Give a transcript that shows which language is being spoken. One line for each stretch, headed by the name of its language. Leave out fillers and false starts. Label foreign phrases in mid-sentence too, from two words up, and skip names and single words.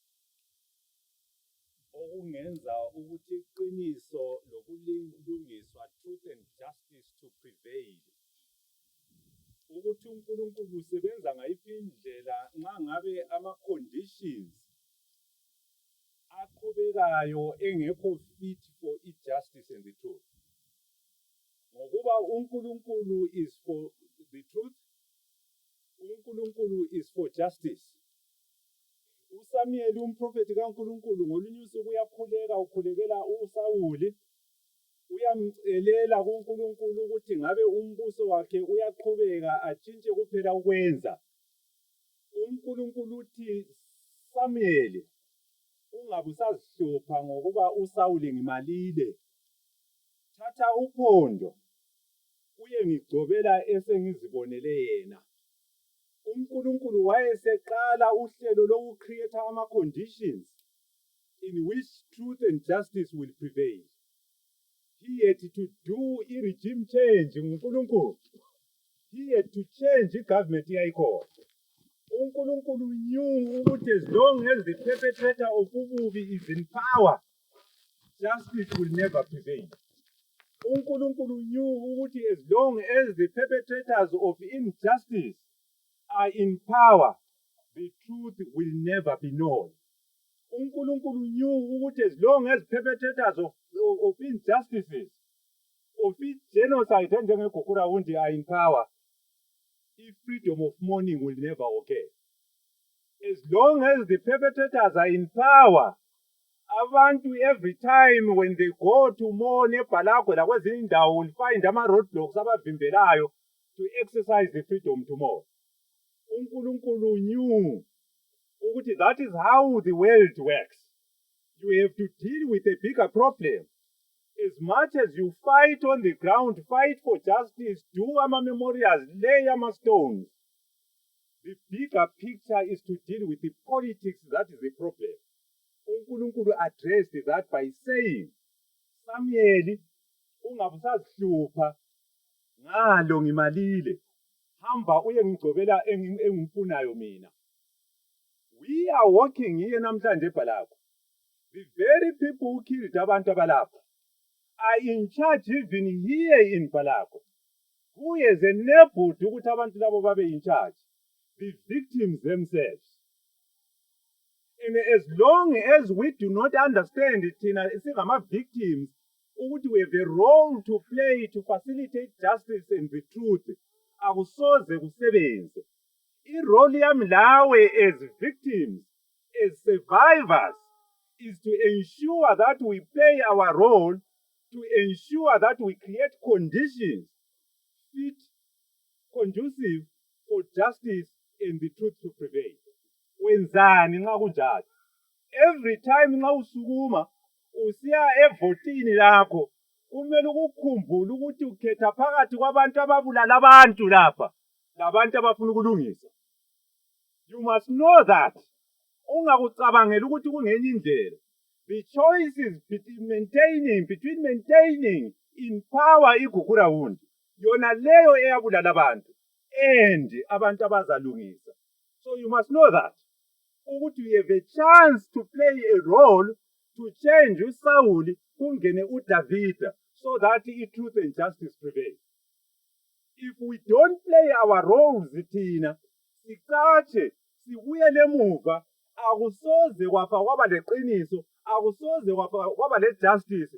North Ndebele: okungenza ukuthi iqiniso lokulungiswa,
English: truth and justice to prevail.
North Ndebele: Ukuthi uNkulunkulu usebenza ngayiphi indlela nxa ngabe ama-conditions aqhubekayo engekho
English: fit for justice and the truth.
North Ndebele: Ngokuba uNkulunkulu
English: is for the truth, uNkulunkulu is for justice.
North Ndebele: uSamuel umprofeti kaNkulunkulu ngolunye usuku ukhulekela uSawuli uyamcelela kuNkulunkulu ukuthi ngabe umbuso wakhe uyaqhubeka atshintshe kuphela ukwenza. uNkulunkulu uthi Samuel ungabe usazihlupha ngokuba uSawuli ngimalile, thatha uphondo uye ngigcobela esengizibonele yena. uNkulunkulu wayeseqala uhlelo lokucreate ama-conditions
English: in which truth and justice will prevail. He had to do a regime change. uNkulunkulu, he had to change the government yayikhona. uNkulunkulu knew ukuthi as long as the perpetrator of ububi is in power, justice will never prevail. uNkulunkulu knew ukuthi as long as the perpetrators of injustice are in power, the truth will never be known. uNkulunkulu knew ukuthi as long as perpetrators of injustices, of genocide and Gukurahundi are in power, freedom of mourning will never occur. As long as the perpetrators are in power, abantu every time when they go to mourn
North Ndebele: eBhalagwe lakwezinye indawo
English: will find
North Ndebele: ama-roadblocks abavimbelayo
English: to exercise the freedom to mourn. uNkulunkulu knew ukuthi that is how the world works. You have to deal with a bigger problem. As much as you fight on the ground, fight for justice, do ama-memorials, lay ama-stones, the bigger picture is to deal with the politics. That is the problem. uNkulunkulu addressed that by saying, Samuel,
North Ndebele: ungabe usazihlupha ngalo ngimalile, hamba uye ngigcobela engimfunayo mina.
English: We are working here namhlanje eBhalagwe. The very people who killed
North Ndebele: abantu abalapha
English: are in charge even here in Bhalagwe. Who is enabled
North Ndebele: ukuthi abantu labo babe
English: in charge? The victims themselves. And as long as we do not understand it, victims, we have a role to play to facilitate justice and the truth.
North Ndebele: Akusoze kusebenze. I-role yami lawe
English: as victims, as survivors, is to ensure that we play our role, to ensure that we create conditions fit, conducive for justice and the truth to prevail.
North Ndebele: Wenzani nxa kunjalo?
English: Every time
North Ndebele: nxa usukuma usiya evotini lakho, kumele ukukhumbule ukuthi ukhetha phakathi kwabantu ababulala abantu lapha labantu abafuna ukulungisa.
English: You must know that.
North Ndebele: Ungakucabangela ukuthi kungenye indlela.
English: The choice is between maintaining in power
North Ndebele: iGukurahundi, yona leyo eyabulala abantu,
English: and
North Ndebele: abantu abazalungisa.
English: So you must know that. Ukuthi you have a chance to play a role to change uSawuli kungene uDavida, so that truth and justice prevail. If we don't play our roles,
North Ndebele: thina sicatshe sibuyele emuva, akusoze kwaba leqiniso, akusoze kwaba le-justice.